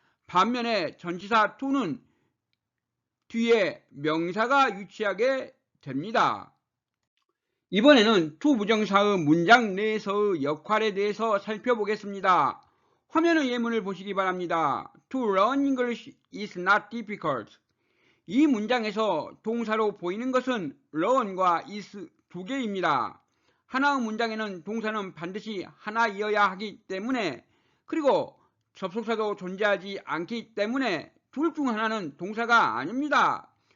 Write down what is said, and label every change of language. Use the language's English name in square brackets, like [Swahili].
[Korean] 반면에 전치사 to는 뒤에 명사가 위치하게 됩니다. 이번에는 투부정사의 문장 내에서의 역할에 대해서 살펴보겠습니다. 화면의 예문을 보시기 바랍니다. [English] To learn English is not difficult. [Korean] 이 문장에서 동사로 보이는 것은 learn과 is 두 개입니다. 하나의 문장에는 동사는 반드시 하나이어야 하기 때문에 그리고 접속사도 존재하지 않기 때문에 둘 중 하나는 동사가 아닙니다.